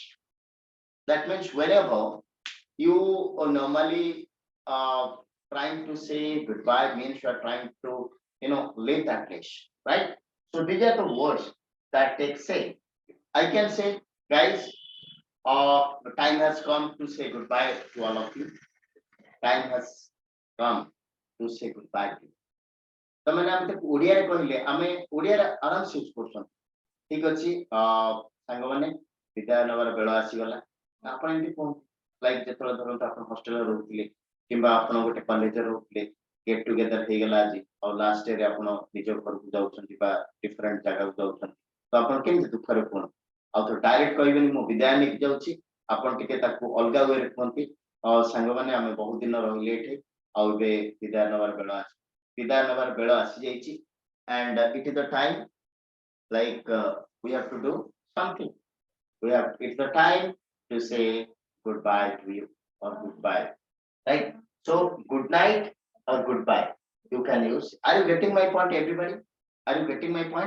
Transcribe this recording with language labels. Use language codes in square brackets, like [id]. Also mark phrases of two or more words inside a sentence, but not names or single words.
[en] That means whenever you normally trying to say goodbye means you are trying to leave that place, right? So these are the words that take say. I can say, guys, the time has come to say goodbye to all of you. Time has come to say goodbye to you. [or] ତମାନେ ଆମେ ତାକୁ ଓଡ଼ିଆରେ କହିଲେ ଆମେ ଓଡ଼ିଆରେ ଆରାମସେ ୟୁଜ କରୁଛନ୍ତି। ଠିକ ଅଛି, ସାଙ୍ଗମାନେ ବିଦାୟ ନେବାର ବେଳ ଆସିଗଲା। ଆପଣ ଏମିତି କୁହନ୍ତୁ, ଲାଇକ୍ ଯେତେବେଳେ ଧରନ୍ତୁ ଆପଣ ହଷ୍ଟେଲରେ ରହୁଥିଲେ କିମ୍ବା ଆପଣ ଗୋଟେ କଲେଜରେ ରହୁଥିଲେ, [en] get together [or] ହେଇଗଲା ଆଜି, ଆଉ [en] last dayରେ [or] ଆପଣ ନିଜ ଘରକୁ ଯାଉଛନ୍ତି ବା ଡିଫରେଣ୍ଟ ଜାଗାକୁ ଯାଉଛନ୍ତି, ତ ଆପଣ କେମିତି ଦୁଃଖରେ କୁହନ୍ତୁ? ଆଉ ତ ଡାଇରେକ୍ଟ କହିବେନି ମୁଁ ବିଦାୟ ନେଇକି ଯାଉଛି, ଆପଣ ଟିକେ ତାକୁ ଅଲଗା ୱେରେ କୁହନ୍ତି, ସାଙ୍ଗମାନେ ଆମେ ବହୁତ ଦିନ ରହିଲେ ଏଠି, ଆଉ ଏବେ ବିଦାୟ ନେବାର ବେଳ ଆସି ବିଦାୟ ନେବାର ବେଳ ଆସିଯାଇଛି, [en] and it is the time, like we have to do something. It's the time to say goodbye to you or goodbye, right? So good night or goodbye you can use. Are you getting my point, everybody? Are you getting my point?